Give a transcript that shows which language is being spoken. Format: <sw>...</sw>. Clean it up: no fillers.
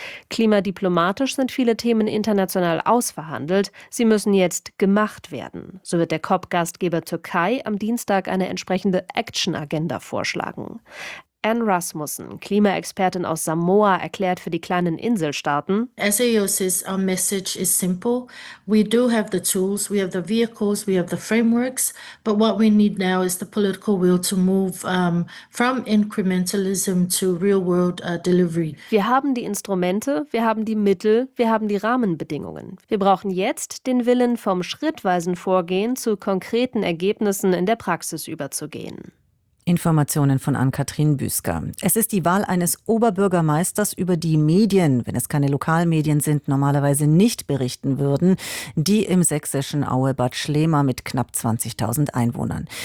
<de>Klimadiplomatisch sind viele Themen international ausverhandelt. Sie müssen jetzt gemacht werden. So wird der COP-Gastgeber Türkei am Dienstag eine entsprechende Action-Agenda vorschlagen. Anne Rasmussen, Klimaexpertin aus Samoa, erklärt für die kleinen Inselstaaten:</de> <en>SAOC's message is simple. We do have the tools, we have the vehicles, we have the frameworks, but what we need now is the political will to move from incrementalism to real world delivery.</en> <de>Wir haben die Instrumente, wir haben die Mittel, wir haben die Rahmenbedingungen. Wir brauchen jetzt den Willen, vom schrittweisen Vorgehen zu konkreten Ergebnissen in der Praxis überzugehen. Informationen von Ann-Kathrin Büsker. Es ist die Wahl eines Oberbürgermeisters, über die Medien, wenn es keine Lokalmedien sind, normalerweise nicht berichten würden, die im sächsischen Aue Bad Schlema mit knapp 20.000 Einwohnern.</de>